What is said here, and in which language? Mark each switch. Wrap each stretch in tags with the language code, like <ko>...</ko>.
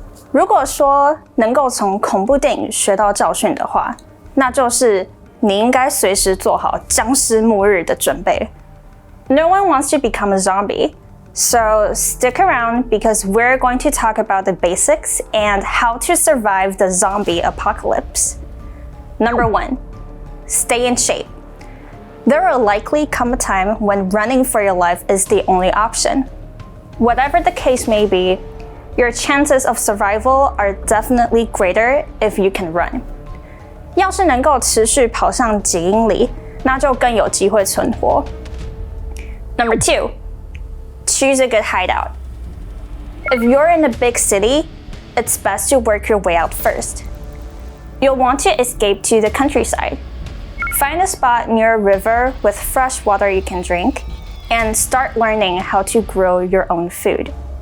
<zh>如果说能够从恐怖电影学到教训的话，那就是你应该随时做好僵尸末日的准备。</zh> <en>No one wants to become a zombie, so stick around because we're going to talk about the basics and how to survive the zombie apocalypse. Number 1, stay in shape. There will likely come a time when running for your life is the only option. Whatever the case may be, your chances of survival are definitely greater if you can run.</en> <zh>要是能够持续跑上几英里，那就更有机会存活。</zh> <en>Number 2, choose a good hideout. If you're in a big city, it's best to work your way out first. You'll want to escape to the countryside.Find a spot near a river with fresh water you can drink, and start learning how to grow your own food.</en>